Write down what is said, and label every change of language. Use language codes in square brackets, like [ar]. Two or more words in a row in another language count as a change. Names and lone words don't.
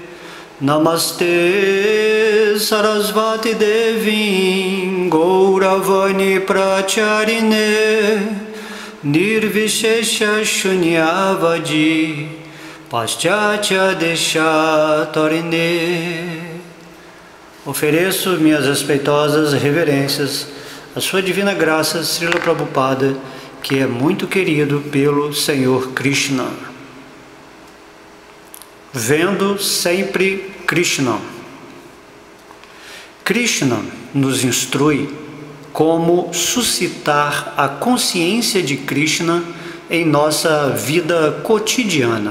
[sa] नमस्ते सारस्वते देवे गौरवाणी प्रचारिणे निर्विशेष शून्यवादि पाश्चात्य देशतारिणे. [pt] Ofereço minhas respeitosas reverências à Sua Divina Graça Srila Prabhupada, que é muito querido pelo Senhor Krishna. Vendo sempre Krishna. Krishna nos instrui como suscitar a consciência de Krishna em nossa vida cotidiana.